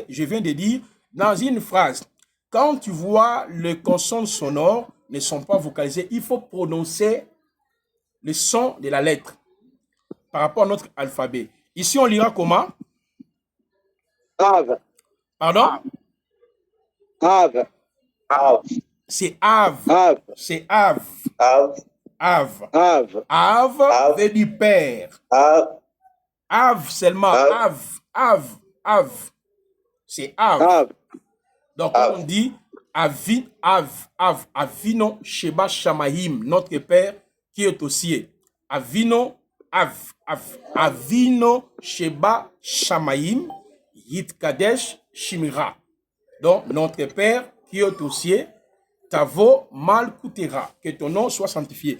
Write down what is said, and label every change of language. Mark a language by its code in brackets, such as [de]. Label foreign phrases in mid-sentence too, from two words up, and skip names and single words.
[fr] Je viens de dire, dans une phrase, quand tu vois les consonnes sonores ne sont pas vocalisées, il faut prononcer le son de la lettre par rapport à notre alphabet. Ici, on lira comment? Ave. Pardon? Ave. Av. C'est Ave. Ave. C'est Ave. Av. Av. Av. Av Av. veut dire père. Av. Av seulement. Av. Av. C'est Av. Av. Donc, Av. on dit [he] אבינו שבשמים, [fr] notre Père qui est aux cieux. [he] אבינו שבשמים, יתקדש שמך. [fr] Donc, notre Père qui est aux cieux, [he] תבוא מלכותך, [fr] que ton nom soit sanctifié.